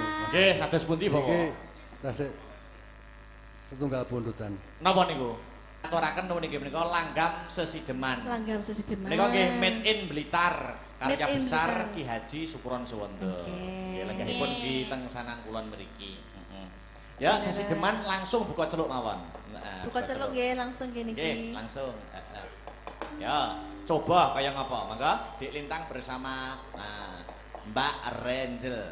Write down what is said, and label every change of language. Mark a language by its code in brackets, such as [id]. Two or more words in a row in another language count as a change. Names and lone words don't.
[jv] Nggih, kados pundi, Bapak? Iki tasik setunggal bundutan. Napa niku? Aturaken niki menika langgam sesideman. Langgam sesideman. Menika nggih [en] made in [jv] Blitar, karya [en] Made in [jv] besar Blitar. Ki Haji Sukuron Suwondo. Oke. Nggih, lenggahipun nggih teng sanan kulon mriki. Ya, sesideman langsung buka celuk mawon. Nah, Buka celuk nggih langsung kene Nggih, iki. langsung. Ya, coba kaya ngapa? Mangga Dik Lintang bersama Mbak Renjel.